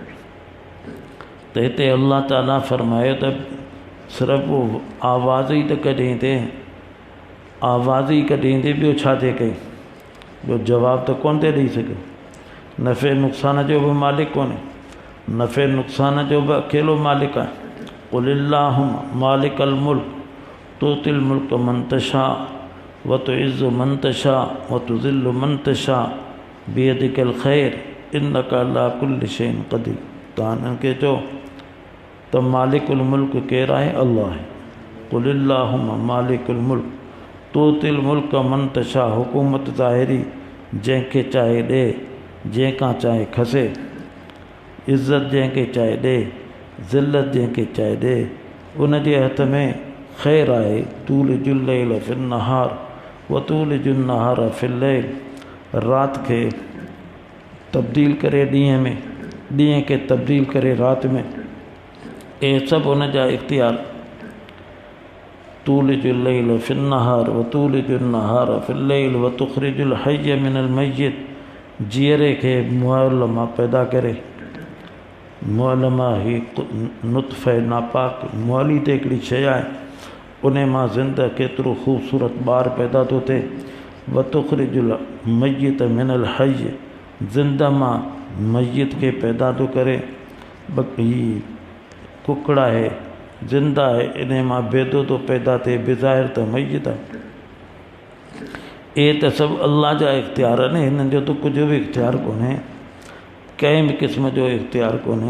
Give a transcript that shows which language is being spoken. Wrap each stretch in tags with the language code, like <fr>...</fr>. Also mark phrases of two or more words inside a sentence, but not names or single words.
<sd>त हिते अल्लाह ताला फरमायो त सिर्फ़ु आवाज़ ई त कढी थिए, आवाज़ ई कढी थी, ॿियो छा थिए कई? ॿियो जवाब त कोन थी ॾेई सघे। नफ़े नुक़सान जो बि मालिक कोन्हे, नफ़े नुक़सान जो बि अकेलो मालिक आहे।</sd> <ar>قل اللهم مالك الملك تؤتي الملك من تشاء وتعز من تشاء وتذل من تشاء بيدك الخير إنك على كل شيء قدير.</ar> <sd>तव्हां हिननि खे चओ त मालिकुल मुल्क केरु आहे? अल्लाह आहे।</sd> <ar>قل اللهم مالك الملك تؤتي الملك من تشاء.</ar> <sd>हुकूमत ज़ाहिरी जंहिंखे चाहे ॾे, जंहिंखां चाहे खसे, इज़त जंहिंखे चाहे ॾे, ज़िल्लत जंहिंखे चाहे ॾे, उनजे हथ में ख़ैर आहे।</sd> <ar>تولج الليل في النهار وتولج النهار في الليل.</ar> <sd>राति खे तब्दील करे ॾींहं में, ॾींहं खे तब्दील करे राति में, इहे सभु उन जा इख़्तियार।</sd> <ar>تولج الليل في النهار وتولج النهار في الليل وتخرج الحي من الميت.</ar> <sd>जीअरे खे मुअल मां पैदा करे, मुअल मां ही नुतफ़े नापाक मुअल ई त हिकिड़ी शइ आहे, उन मां ज़िंदा केतिरो ख़ूबसूरत ॿार पैदा थो थिए।</sd> <ar>وتخرج الميت من الحي.</ar> <sd>ज़िंदा मां मय्यत खे पैदा थो करे। ही कुकड़ आहे, ज़िंदा आहे, इन मां बेदो थो पैदा थिए, बिज़ाहिर त मय्यत आहे। इहे त सभु अल्लाह जा इख़्तियार आहिनि, हिननि जो त कुझु बि इख़्तियार कोन्हे, कंहिं बि क़िस्म जो इख़्तियार कोन्हे।</sd>